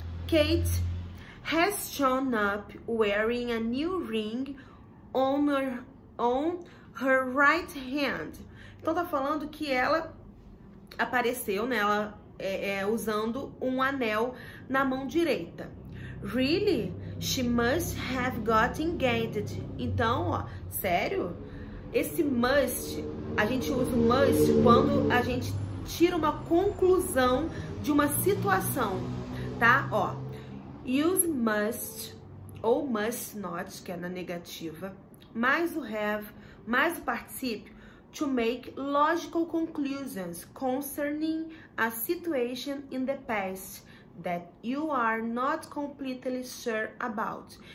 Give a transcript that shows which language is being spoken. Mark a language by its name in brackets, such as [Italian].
[English] Kate has shown up wearing a new ring on her right hand. [Portuguese] Então, tá falando que ela apareceu, né? Ela usando um anel na mão direita. [English] Really? She must have got engaged. [Portuguese] Então, ó, sério? Esse must, a gente usa o must quando a gente tira uma conclusão de uma situação, tá? [English] Ó, use must [Portuguese] ou must not, que é na negativa, mais o have, mais o particípio, [English] to make logical conclusions concerning a situation in the past that you are not completely sure about.